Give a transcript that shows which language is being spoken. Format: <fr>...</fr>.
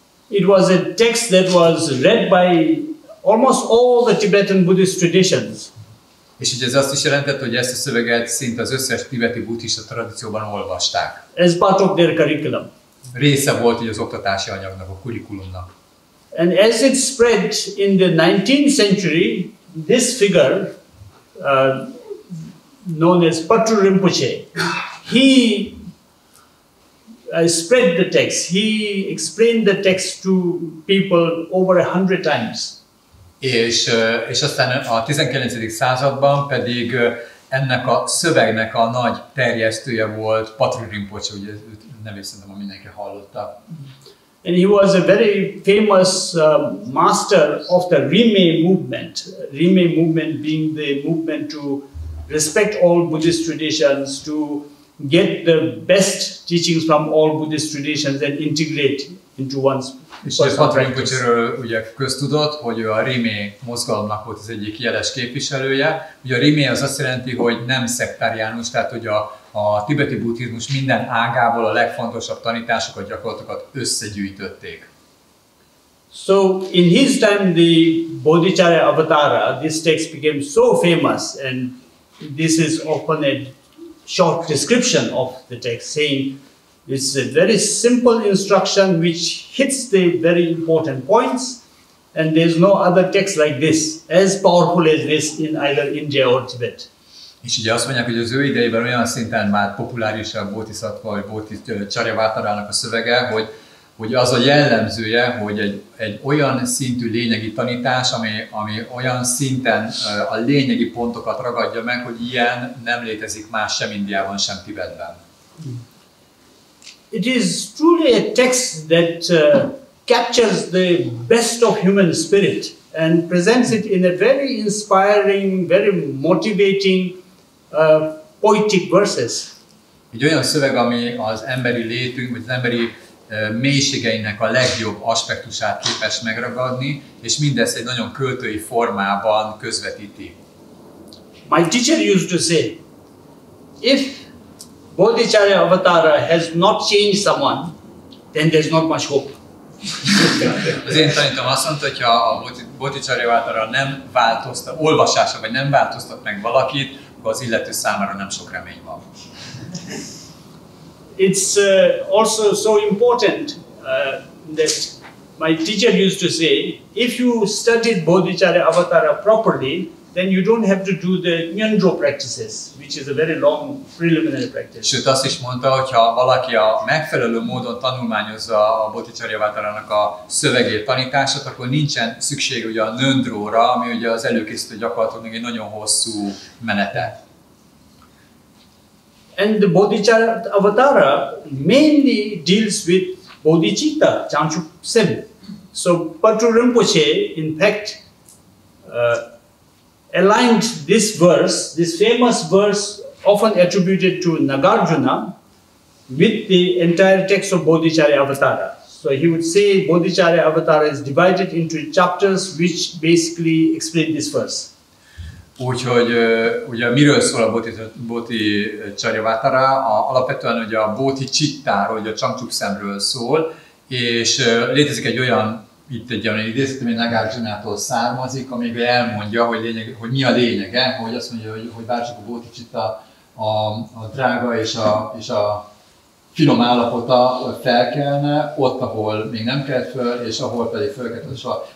<en>It was a text that was read by almost all the Tibetan Buddhist traditions.</en> <hu>És ugye ez azt is jelentett, hogy ezt a szöveget szinte az összes tibeti buddhista tradícióban olvasták.</hu> <en>As part of their curriculum.</en> <hu>Része volt ugye az oktatási anyagnak, a kurikulumnak.</hu> <en>And as it spread in the 19th century, this figure, known as Patru Rinpoche, he spread the text. He explained the text to people over 100 times.</en> <hu>És aztán a 19. században pedig ennek a szövegnek a nagy terjesztője volt Patrul Rinpoche, ugye őt nevét szerintem mindenki hallotta.</hu> <en>And he was a very famous master of the Rimé movement. Rimé movement being the movement to respect all Buddhist traditions, to get the best teachings from all Buddhist traditions and integrate into one's</en> <hu>és Patrul Rinpoche-ről ugye köztudott, hogy ő a Rimé mozgalomnak volt az egyik jeles képviselője. Ugye a Rimé az azt jelenti, hogy nem szektáriánus, tehát hogy a tibeti buddhizmus minden ágából a legfontosabb tanításokat, gyakorlatokat összegyűjtötték.</hu> <en>So in his time the Bodhicharya Avatara, this text became so famous, and this is often a short description of the text, saying it's a very simple instruction which hits the very important points, and there's no other text like this, as powerful as this in either India or Tibet.</en> <hu>És ugye azt mondják, hogy az ő idejében olyan szinten már populáris a Bodhisattva vagy Bodhicharya a szövege, hogy az a jellemzője, hogy egy olyan szintű lényegi tanítás, ami olyan szinten a lényegi pontokat ragadja meg, hogy ilyen nem létezik más sem Indiában, sem Tibetben.</hu> <en>It is truly a text that captures the best of human spirit and presents it in a very inspiring, very motivating, poetic verses.</en> <hu>Egy olyan szöveg, ami az emberi létünk, vagy az emberi mélységeinek a legjobb aspektusát képes megragadni, és mindezt egy nagyon költői formában közvetíti.</hu> <en>My teacher used to say, if Bodhicharya Avatara has not changed someone, then there's not much hope.</en> <hu>Az én tanítom azt mondta, hogy ha a Bodhicharya Avatara nem változtat, olvasása vagy nem változtat meg valakit, akkor az illető számára nem sok remény van.</hu> <en>It's also so important that my teacher used to say, if you studied Bodhicharya Avatara properly, then you don't have to do the nyandro practices, which is a very long preliminary practice.</en> <hu>Sőt, azt is mondta, hogy ha valaki a megfelelő módon tanulmányozza a Bodhicharya Avatarának a szövegét, tanítását, akkor nincsen szükség ugye a nyandróra, ami ugye az előkészítő gyakorlatoknak egy nagyon hosszú menete.</hu> <en>And the Bodhicharya Avatara mainly deals with bodhicitta, Changchuk Sem. So Patrul Rinpoche, in fact, aligned this verse, this famous verse often attributed to Nagarjuna, with the entire text of Bodhicharya Avatara. So he would say Bodhicharya Avatara is divided into chapters which basically explain this verse.</en> <hu>Úgyhogy ugye miről szól a Bodhicharya Avatara? Alapvetően ugye a bodhicittáról, ugye a Changchuk Semről szól, és létezik egy olyan, itt egy olyan idézet, ami Nagarjunától származik, amiben elmondja, hogy mi a lényege, hogy azt mondja, hogy bárcsak a bodhicitta a drága és a finom állapota felkelne, ott, ahol még nem kelt föl, és ahol pedig fölkelt.</hu>